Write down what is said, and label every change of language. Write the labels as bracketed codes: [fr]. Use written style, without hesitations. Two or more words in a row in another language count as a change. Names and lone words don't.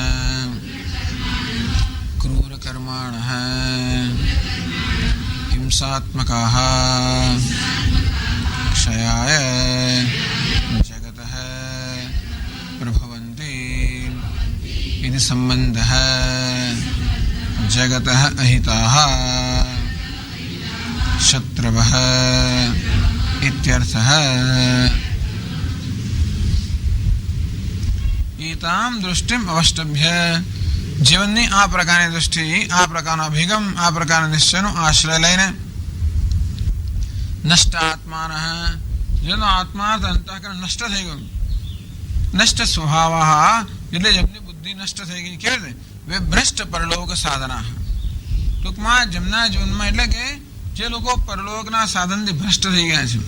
[sa] क्रूरकर्माणः हिंसात्मकाः क्षयाय जगतः प्रभवन्ति इति सम्बन्धः जगतः अहिताः शत्रवः इत्यर्थः. एताम दृष्टिम अवष्टभ्य, [gu] जीवनની આ પ્રકારની દૃષ્ટિ, આ પ્રકારનો અભિગમ, આ પ્રકારના નિશ્ચયનો આશ્રય લઈને [sa] नष्ट आत्मानः, [gu] જેનો આત્મા અંતઃકરણ નષ્ટ થઈ ગયો. [sa] नष्ट स्वभावः, [gu] એટલે જેમની બુદ્ધિ નષ્ટ થઈ ગઈ. કેવી રીતે? [sa] विभ्रष्ट परलोक साधना, [gu] ટૂંકમાં જેમના જીવનમાં એટલે કે જે લોકો પરલોકના સાધનથી ભ્રષ્ટ થઈ ગયા છે.